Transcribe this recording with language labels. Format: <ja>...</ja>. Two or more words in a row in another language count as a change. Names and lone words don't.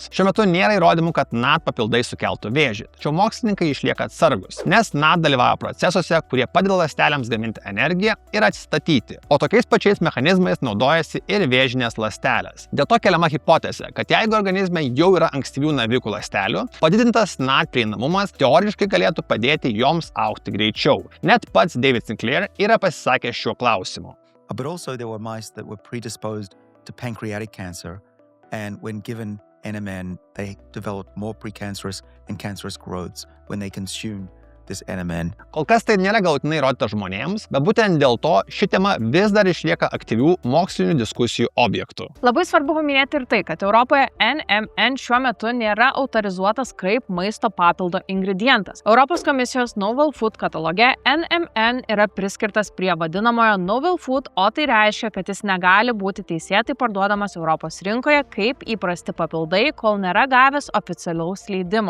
<lt>Šiuo metu nėra įrodymų, kad NAD papildai sukeltų vėžį, tačiau mokslininkai išlieka atsargus, nes NAD dalyvauja procesuose, kurie padeda ląstelėms gaminti energiją ir atsistatyti, o tokiais pačiais mechanizmais naudojasi ir vėžinės ląstelės. Dėl to keliama hipotezė, kad jeigu organizme jau yra ankstyvių navikų ląstelių, padidintas NAD prieinamumas teoriškai galėtų padėti joms augti greičiau. Net pats David Sinclair yra pasisakęs šiuo klausimu.</lt> <en>But also there were mice that were predisposed to pancreatic cancer, and when given NMN, they developed more precancerous and cancerous growths when they consumed this NMN.</en> <lt>Kol kas tai nėra galutinai įrodyta žmonėms, bet būtent dėl to ši tema vis dar išlieka aktyvių mokslinių diskusijų objektų. Labai svarbu paminėti ir tai, kad Europoje NMN šiuo metu nėra autorizuotas kaip maisto papildo ingredientas. Europos komisijos</lt> <en>Novel Food</en> <lt>kataloge NMN yra priskirtas prie vadinamojo</lt> <en>Novel Food,</en> <lt>o tai reiškia, kad jis negali būti teisėtai parduodamas Europos rinkoje kaip įprasti papildai, kol nėra gavęs oficialaus leidimo.</lt>